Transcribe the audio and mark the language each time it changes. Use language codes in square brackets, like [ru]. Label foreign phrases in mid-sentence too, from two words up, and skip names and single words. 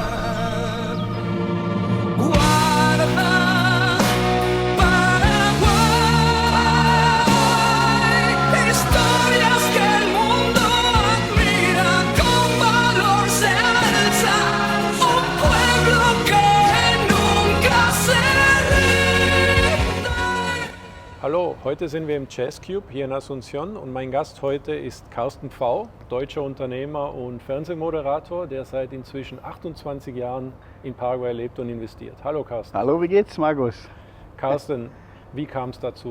[es] Guarda Paraguay, historias que el mundo admira, con valor se alza un pueblo que nunca se rinde. [de] Hallo, heute sind wir im Jazz Cube hier in Asunción und mein Gast heute ist Carsten Pfau, deutscher Unternehmer und Fernsehmoderator, der seit inzwischen 28 Jahren in Paraguay lebt und investiert. Hallo Carsten. Hallo, wie geht's, Markus? Carsten, wie kam es dazu?